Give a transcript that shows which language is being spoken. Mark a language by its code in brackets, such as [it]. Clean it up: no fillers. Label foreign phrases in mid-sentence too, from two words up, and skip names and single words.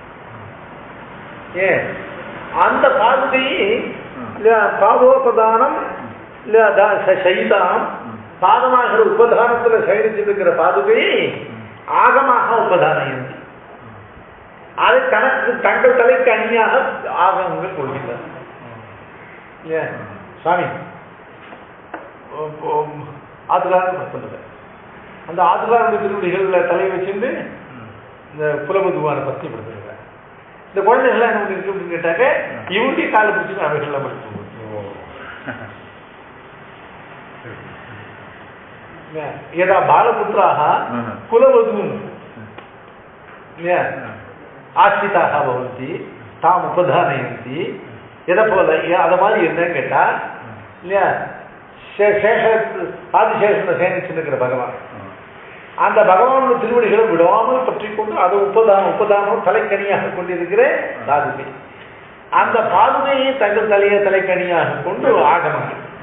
[ta] ஏன் அந்த பாதுகையை [sa] पादोपधानं सैताम् [ta] பாதமாகிற உபதானத்துல சயனிச்சிருக்கிற பாதுகையை ஆகமாக உபதானம் அதை தனக்கு தங்கள் தலைக்கு அணியாக ஆகங்கள் கொள்கிறார் இல்லையா சுவாமி ஆதிரான்னு சொல்லுங்க. அந்த ஆதிராருடைய திருவடிகளில் தலையை வச்சிருந்து இந்த புலபதுவான பத்தி படுத்துருங்க. இந்த குழந்தைகள்லாம் என்ன இருக்கு அப்படின்னு கேட்டாக்க இவருடைய காலை பிடிச்சி அவைகள்லாம் படிச்சு [sa] यदा बालपुत्राः कुलवधून् आश्रिताः भवन्ति ताम् उपधानयन्ति [ta] எதைப்போல அதை மாதிரி என்னன்னு கேட்டா இல்லையா ஆதிசேஷனை சேமிச்சுருக்கிற பகவான் அந்த பகவானோட திருவடிகளை விடாமல் பற்றி கொண்டு அதை உபதானம் தலைக்கணியாக கொண்டிருக்கிற பாதுகை அந்த பாதுகையை தங்கள் தலைக்கணியாக கொண்டு ஆகமங்கள்